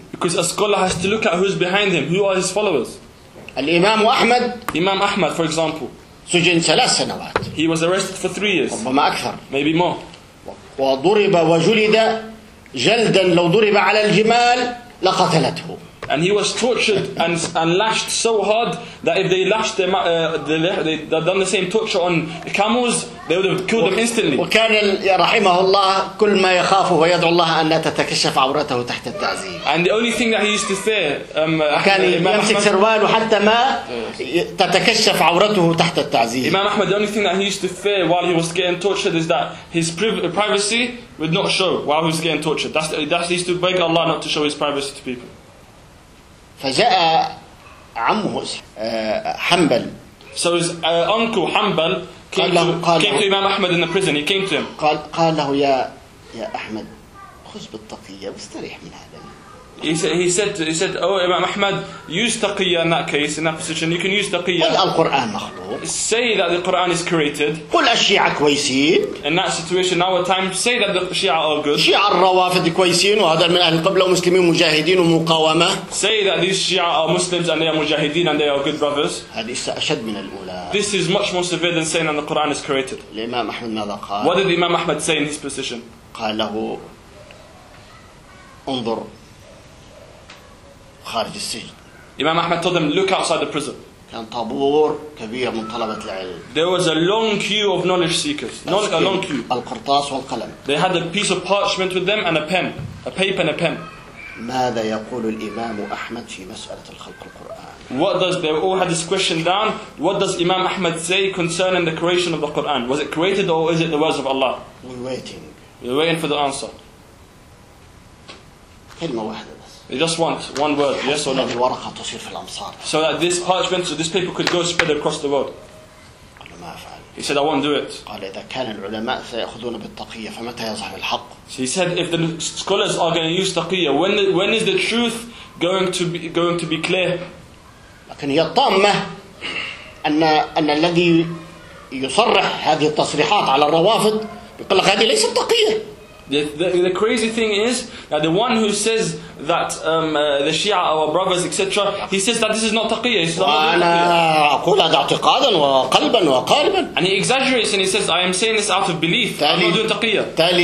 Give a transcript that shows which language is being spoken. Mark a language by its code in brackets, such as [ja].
[en] Because a scholar has to look at who's behind him. Who are his followers? [ar] الإمام أحمد. [en] Imam Ahmad, for example. [ar] سجن 3 سنوات. [en] He was arrested for 3 years. [ar] ربما أكثر. [en] Maybe more. [ar] وضرب وجلد جلدا لو ضرب على الجمال لقتلته. [en] And he was tortured and lashed so hard that if they lashed them, they'd done the same torture on camels, they would have killed him instantly. [ar] وكان رحمه الله كل ما يخافه ويدعو الله أن لا تتكشف عورته تحت التعذيب. [en] And the only thing that he used to fear, [ar] كان يمسك سرواله حتى ما تتكشف عورته تحت التعذيب. [en] Imam Ahmad, the only thing that he used to fear while he was getting tortured is that his privacy would not show while he was getting tortured. That's he used to beg Allah not to show his privacy to people. [ar] فجاء عمه حنبل. [en] So his uncle Hanbal came to Imam Ahmad in the prison. He came to him. [ar] قال له يا أحمد خذ بالتقية واستريح من هذا. [en] He said, oh Imam Ahmad, use taqiyya in that case, in that position. You can use taqiyya. [ar] قل القرآن مخلوق. [en] Say that the Quran is created. [ar] قل الشيعة كويسين. [en] In that situation, our time, say that the Shia are good. [ar] شيعة الروافد كويسين وهذا من أهل قبلة ومسلمين مجاهدين ومقاومة. [en] Say that these Shia are Muslims and they are مجاهدين and they are good brothers. [ar] هذه أشد من الأولى. [en] This is much more severe than saying that the Quran is created. [ar] الإمام أحمد ماذا قال؟ [en] What did Imam Ahmad say in his position? [ar] قال له انظر خارج السجن. [en] Imam Ahmad told them, look outside the prison. [ar] كان طابور كبير من طلبة العلم. [en] There was a long queue of knowledge seekers. Not a long queue. [ar] القرطاس والقلم. [en] They had a piece of parchment with them and a pen, a paper and a pen. [ar] ماذا يقول الإمام أحمد في مسألة الخلق القرآن؟ [en] What does they all had this question down? What does Imam Ahmad say concerning the creation of the Quran? Was it created or is it the words of Allah? We're waiting. We're waiting for the answer. [ar] كلمة واحدة. [en] They just want one word, yes or no. So that this parchment, so this paper could go spread across the world. He said, I won't do it. So he said, if the scholars are going to use taqiyya, when is the truth going to be clear? [ar] لكن هي الطامة أن الذي يصرح هذه التصريحات على الروافض يقول لك هذه ليست تقية. [en] The crazy thing is that the one who says that the Shia are our brothers, etc., he says that this is not taqiyya. He says, And he exaggerates and he says, I am saying this out of belief. I'm not doing taqiyya.